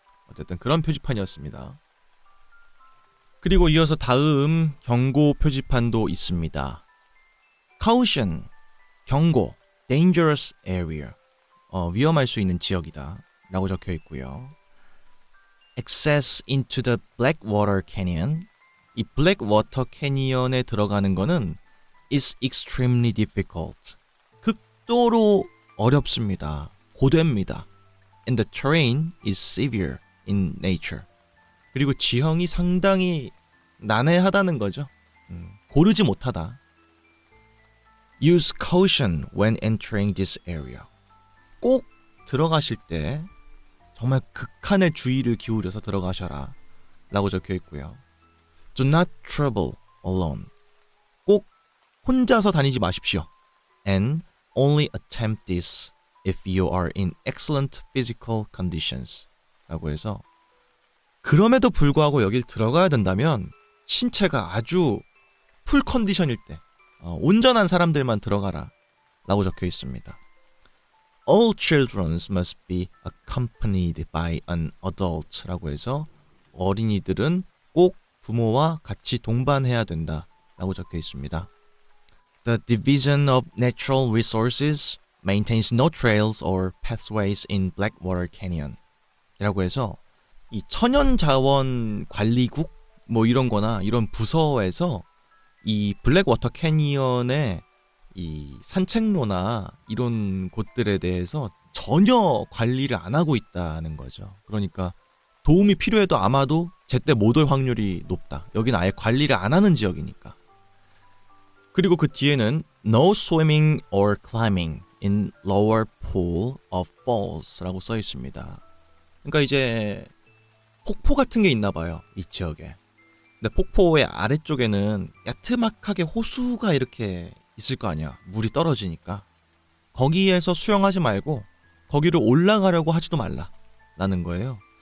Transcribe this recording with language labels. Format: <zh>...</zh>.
<ko>어쨌든 그런 표지판이었습니다. 그리고 이어서 다음 경고 표지판도 있습니다.</ko> <en>Caution,</en> <ko>경고,</ko> <en>dangerous area,</en> <ko>위험할 수 있는 지역이다 라고 적혀 있고요.</ko> <en>Access into the Blackwater Canyon,</en> <ko>이 블랙워터 캐니언에 들어가는 거는</ko> <en>is extremely difficult,</en> <ko>극도로 어렵습니다. 고됩니다.</ko> <en>And the terrain is severe in nature.</en> <ko>그리고 지형이 상당히 난해하다는 거죠. 고르지 못하다.</ko> <en>Use caution when entering this area.</en> <ko>꼭 들어가실 때 정말 극한의 주의를 기울여서 들어가셔라 라고 적혀 있고요.</ko> <en>Do not travel alone.</en> <ko>꼭 혼자서 다니지 마십시오.</ko> <en>And only attempt this if you are in excellent physical conditions.</en> <ko>라고 해서 그럼에도 불구하고 여길 들어가야 된다면 신체가 아주 풀 컨디션일 때 온전한 사람들만 들어가라 라고 적혀 있습니다.</ko> <en>All children must be accompanied by an adult</en> <ko>라고 해서 어린이들은 꼭 부모와 같이 동반해야 된다라고 적혀 있습니다.</ko> <en>The Division of Natural Resources maintains no trails or pathways in Blackwater Canyon</en> <ko>이라고 해서 이 천연자원 관리국 뭐 이런 거나 이런 부서에서 이 블랙워터 캐니언의 이 산책로나 이런 곳들에 대해서 전혀 관리를 안 하고 있다는 거죠. 그러니까 도움이 필요해도 아마도 제때 못 올 확률이 높다. 여기는 아예 관리를 안 하는 지역이니까.</ko> <en>그리고 그 뒤에는 No swimming or climbing in lower pool of falls라고</en> <ko>써 있습니다. 그러니까 이제 폭포 같은 게 있나 봐요. 이 지역에. 근데 폭포의 아래쪽에는 야트막하게 호수가 이렇게 있을 거 아니야. 물이 떨어지니까. 거기에서 수영하지 말고 거기를 올라가려고 하지도 말라라는 거예요.</ko>